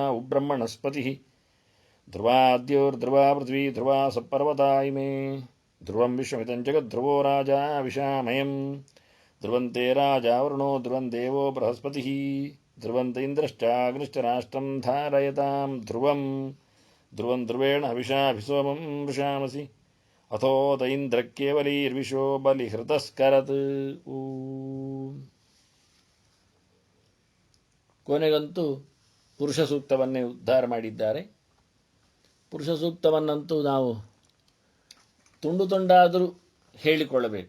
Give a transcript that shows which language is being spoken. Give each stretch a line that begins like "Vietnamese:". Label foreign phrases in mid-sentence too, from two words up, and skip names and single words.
Sanskrit: ಉಬ್ರಹ್ಮಣಸ್ಪತಿಃ ಧ್ರುವಾದ್ಯೋರ್ಧ್ರುವ ಪೃಥ್ವೀ ಧ್ರುವ ಸಪರ್ವತಾ ಇಮೇ ಧ್ರುವಂ ವಿಶ್ವಮಿದಂ ಜಗದ್ಧ್ರುವೋ ರಾಜಾ ವಿಷಾಮಯಂ ಧ್ರುವಂತೆ ರಾಜಾ ವರುಣೋ ಧ್ರುವಂ ದೇವೋ ಬೃಹಸ್ಪತಿಃ ಧ್ರುವಂತ ಇಂದ್ರಶ್ಚಾಗ್ನಿಶ್ಚ ರಾಷ್ಟ್ರಂ ಧಾರಯತಾಂ ಧ್ರುವಂ ಧ್ರುವಂ ಧ್ರುವೇಣ ಹವಿಷಾಭಿಸೋಮಂ ವೃಷಾಮಸಿ ಅಥೋತ ಇಂದ್ರ ಕೇವಲೀರ್ವಿಶೋ ಬಲಿಹೃತಸ್ಕರತ್.
Kannada: ಕೊನೆಗಂತೂ ಪುರುಷ ಸೂಕ್ತವನ್ನೇ ಉದ್ಧಾರ ಮಾಡಿದ್ದಾರೆ. ಪುರುಷ ಸೂಕ್ತವನ್ನಂತೂ ನಾವು ತುಂಡು ತುಂಡಾದರೂ ಹೇಳಿಕೊಳ್ಳಬೇಕು.